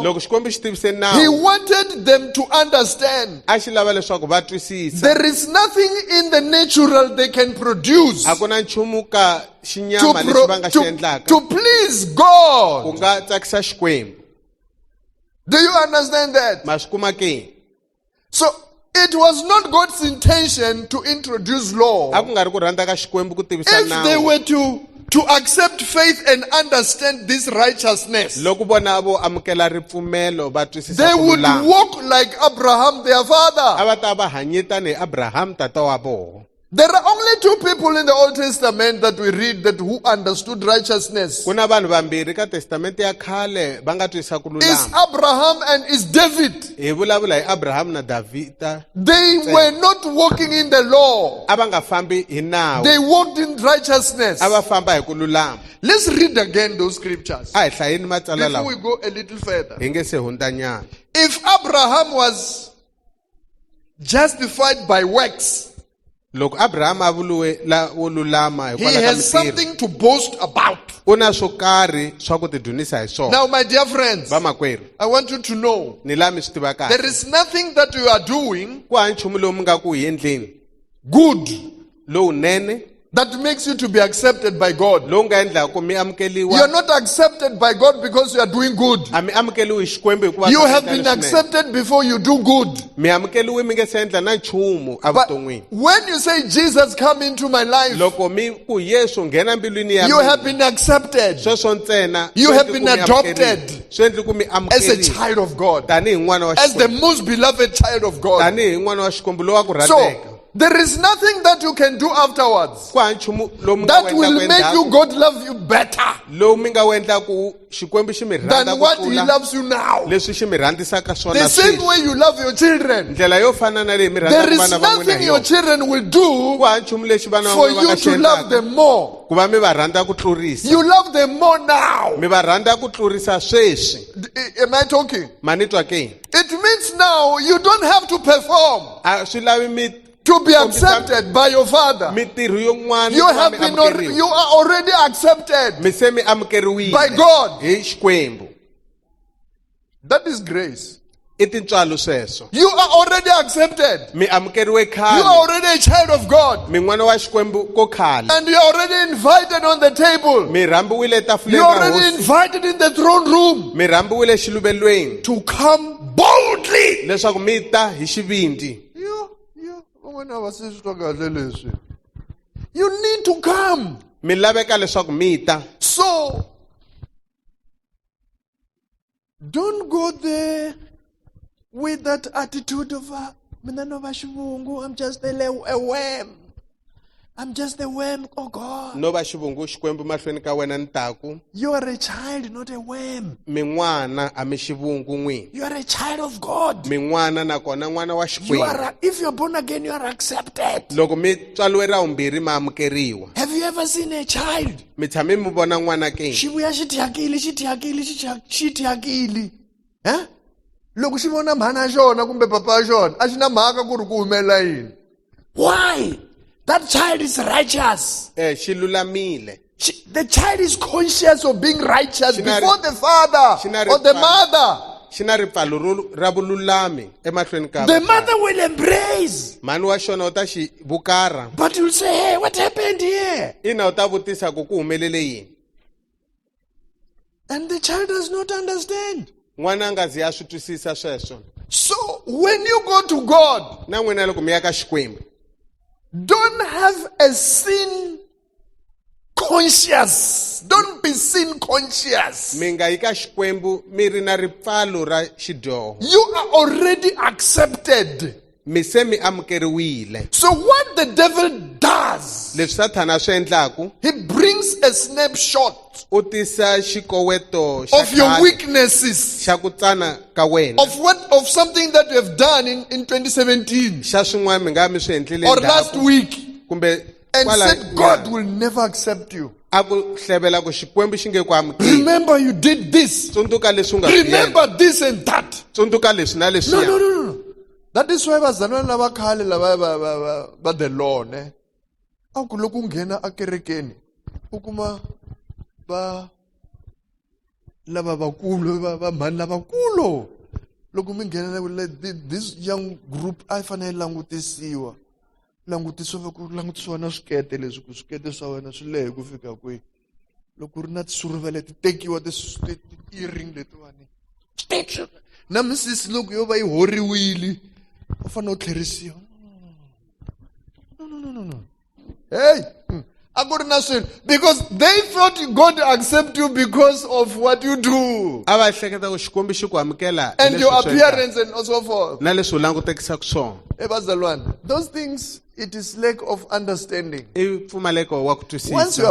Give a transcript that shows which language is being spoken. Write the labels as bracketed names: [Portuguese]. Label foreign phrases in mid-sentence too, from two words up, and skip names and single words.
[Tsonga] Loko xikwembu xi tivise [English] He [Tsonga] nawu [English] wanted them to understand [Tsonga] a xi lava leswaku va twisisa [English] there is nothing in the natural they can produce [Tsonga] a ku na nchumu ka [English] to, [Tsonga] xinyama lexi va nga xi endlaka [English] to please [Tsonga] ku [English] God. [Tsonga] nga tsakisa xikwembu. [English] Do you understand that? [Tsonga] Ma swi kuma ke? [English] So it was not God's intention to introduce law. [Tsonga] A ku nga ri ku rhandza ka xikwembu ku tivisa [English] If they [Tsonga] nawu. [English] were to accept faith and understand this righteousness, [Tsonga] Loko vona vo amukela ripfumelo va twisisa [English] they [Tsonga] ku [English] would [Tsonga] lulama, [English] walk like Abraham, their [Tsonga] a [English] father. [Tsonga] va ta va hanye tani hi Abraham tata wa vona. [English] There are only two people in the Old Testament that we read that who understood righteousness. [Tsonga] Ku na vanhu vambirhi ka testamente ya khale va nga twisisa ku [English] Is [Tsonga] lulama. [English] Abraham and is David. [Tsonga] Hi vulavula hi Abraham na Davida. [English] They were not walking in the law. [Tsonga] A va nga fambi hi nawu, [English] They walked in righteousness. [Tsonga] a va famba hi ku lulama. [English] Let's read again those scriptures [Tsonga] A hi hlayeni matsalwa [English] before we [Tsonga] lawa [English] go a little further. [Tsonga] hi nge se hundza nyana. [English] If Abraham was justified by works, [Tsonga] Loko Abraham a vuliwe wo lulama [English] he [Tsonga] hikwalaho ka [English] has [Tsonga] mitirho, [English] something to boast about. [Tsonga] u na swo karhi swa ku tidunisa hi swona. [English] Now, my dear friends, [Tsonga] Vamakwerhu, [English] I want you to know [Tsonga] ni laha mi swi tiva [English] there [Tsonga] kahle. [English] is nothing that you are doing [Tsonga] Ku hava nchumu lowu mi nga ku hi endleni [English] good [Tsonga] lowunene [English] that makes you to be accepted by God. [Tsonga] lowu nga endlaka ku mi [English] You are [Tsonga] amukeliwa. [English] not accepted by God because you are doing good. [Tsonga] A mi amukeliwi hi xikwembu hikuva [English] You [Tsonga] mi [English] have [Tsonga] endla [English] been [Tsonga] leswinene. [English] accepted before you do good. [Tsonga] Mi amukeliwi mi nge se endla na nchumu [English] But [Tsonga] evuton'wini. [English] when you say, Jesus, come into my life, [Tsonga] Loko mi ku Yesu nghena mbilwini ya [English] you [Tsonga] mina, [English] have been accepted [Tsonga] sweswo ntsena [English] You [Tsonga] swi [English] have [Tsonga] endli [English] been [Tsonga] ku mi [English] adopted [Tsonga] amukeriwa. Swi endli ku mi [English] as a [Tsonga] amukeriwa [English] child of God, [Tsonga] tanihi n'wana wa [English] as the [Tsonga] xikwembu, [English] most beloved child of God. [Tsonga] tanihi n'wana wa xikwembu lowu wa ku [English] So, [Tsonga] rhandzeka. [English] there is nothing that you can do afterwards [Tsonga] Ku hava nchumu lowu mi nga [English] that [Tsonga] wu [English] will [Tsonga] endlaku [English] make you [Tsonga] endzhaku, [English] God love you better [Tsonga] lowu mi nga wu endlaku xikwembu xi mi rhandza [English] than [Tsonga] ku [English] what He [Tsonga] tlula [English] loves you now. [Tsonga] leswi xi mi rhandzisaka swona [English] The same [Tsonga] sweswi. [English] way you love your children, [Tsonga] Ndlela yo fana na leyi mi [English] there [Tsonga] rhandzaka [English] is [Tsonga] vana va n'wina [English] nothing [Tsonga] hi [English] your [Tsonga] yona. [English] children will [Tsonga] Ku [English] do [Tsonga] hava nchumu lexi vana va [English] for [Tsonga] n'wina va [English] you [Tsonga] nga xi [English] to love [Tsonga] endlaka [English] them more. [Tsonga] ku va mi va rhandza ku tlurisa. [English] You love them more now. [Tsonga] Mi va rhandza ku tlurisa sweswi. [English] Am I talking? [Tsonga] Ma ni twa ke? [English] It means now you don't have to perform [Tsonga] A swi lavi mi [English] to be accepted by your father. [Tsonga] mitirho yin'wana [English] You [Tsonga] ku va [English] have [Tsonga] mi [English] been [Tsonga] amukeriwa. [English] you are already accepted [Tsonga] Mi se mi amukeriwile [English] by God. [Tsonga] hi xikwembu. [English] That is grace. [Tsonga] I tintswalo sweswo. [English] You are already accepted. [Tsonga] Mi amukeriwe [English] You are [Tsonga] khale. [English] already a child of God. [Tsonga] Mi n'wana wa xikwembu ko khale. [English] And you are already invited on the table. [Tsonga] Mi rhambiwile [English] You [Tsonga] etafuleni [English] are [Tsonga] ra [English] already [Tsonga] hosi. [English] invited in the throne room [Tsonga] Mi rhambiwile xiluvelweni [English] to come boldly. [Tsonga] leswaku mi ta hi xivindi. [English] You need to come. [Tsonga] Mi laveka leswaku mi ta. [English] So, don't go there with that attitude of, [Tsonga] "Mina no va xivungu, [English] I'm just a worm. I'm just a worm, oh God." [Tsonga] No va xivungu xikwembu mahlweni ka wena ni taku. [English] You are a child, not a worm. [Tsonga] Mi n'wana a mi xivungu n'wini. [English] You are a child of God. [Tsonga] Mi n'wana nakona n'wana wa xikwembu. [English] If you're born again, you are accepted. [Tsonga] Loko mi tswaliwe ra vumbirhi ma amukeriwa. [English] Have you ever seen a child? [Tsonga] Mi tshame mi vona n'wana ke? Xi vuya xi thyakile. Eh? Loko xi vona mhana ya xona kumbe papa ya xona, a xi na mhaka ku ri ku humelela yini. [English] Why? That child is righteous. [Tsonga] Xi lulamile. [English] The child is conscious of being righteous [Tsonga] Xi na ri- [English] before the father [Tsonga] xi na ri [English] or the [Tsonga] pfalo. [English] mother. [Tsonga] xi na ripfalo ra vululami emahlweni ka [English] the mother will embrace. [Tsonga] mhani wa xona u ta xi vukara [English] But you'll say, hey, what happened here? [Tsonga] ina u ta vutisa ku humelele yini [English] And the child does not understand. [Tsonga] n'wana a nga zi ya swi twisisa sweswo [English] So when you go to God, [Tsonga] na n'wina loko mi ya ka xikwembu [English] don't have a sin conscious. Don't be sin conscious. [Tsonga] mi nga yi ka xikwembu mi ri na ripfalo ra xidyoho [English] You are already accepted. [Tsonga] mi se mi amukeriwile [English] So what the devil does, [Tsonga] leswi sathana a swi endlaku [English] he brings a snapshot [Tsonga] u tisa xikoweto [English] of your [Tsonga] khale [English] weaknesses, [Tsonga] xa ku tsana ka wena [English] of something that you have done in 2017 [Tsonga] xa swin'wana mi nga mi swi endlile [English] or last [Tsonga] ndzhaku [English] week, [Tsonga] kumbe [English] and [Tsonga] kwala- [English] said God will never accept you. [Tsonga] a ku hlevela ku xikwembu xi nge ku amukeli [English] Remember you did this. [Tsonga] tsundzuka leswi u nga swi endla. [English] Remember this and that. [Tsonga] tsundzuka leswi na [English] No, no, [Tsonga] leswiya [English] no, no, no. That is why [Tsonga] vazalwana lava khale lava va [English] the law ne. [Tsonga] A ku loko u nghena a kerekeni u kuma va lava vakulu va mhani lavakulu. Loko mi nghena [English] this young group [Tsonga] a fanele langutisiwa. Langutisiwa na swikete leswi ku swikete swa wena swi lehe ku fika kwihi. Loko ri na tisuruvele ti tekiwa ti-earring letiwani. Na misisi loko yo va yi horiwile u fanele u tlherisiwa. [English] No. Hey, [Tsonga] a ku ri na swilo [English] because they thought God accept you because of what you do [Tsonga] a va hleketa ku xikwembu xi ku amukela hi [English] and [Tsonga] leswi [English] your [Tsonga] u swi endlaka, [English] appearance and so forth. [Tsonga] na leswi u langutekisaka swona [English] Hey, bazalwane, those things it is lack of understanding. [Tsonga] i mpfumaleko wa ku [English] Once you are [Tsonga] twisisa